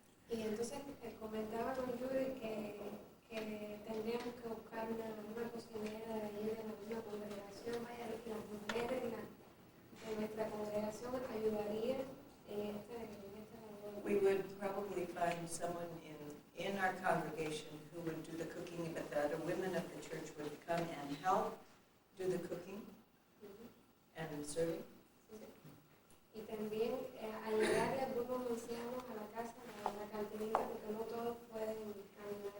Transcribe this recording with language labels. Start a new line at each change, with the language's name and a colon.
Spanish: Y entonces comentaba con Yuri que tendríamos que buscar una cocinera de allí de la misma congregación. Vaya, las mujeres de nuestra congregación ayudarían en esta labor.
English: We would probably find someone in our congregation who would do the cooking, but the other women of the church would come and help do the cooking and serving.
Spanish: Y también ayudarle a algunos ancianos a la casa, a la cantinita, porque no todos pueden caminar.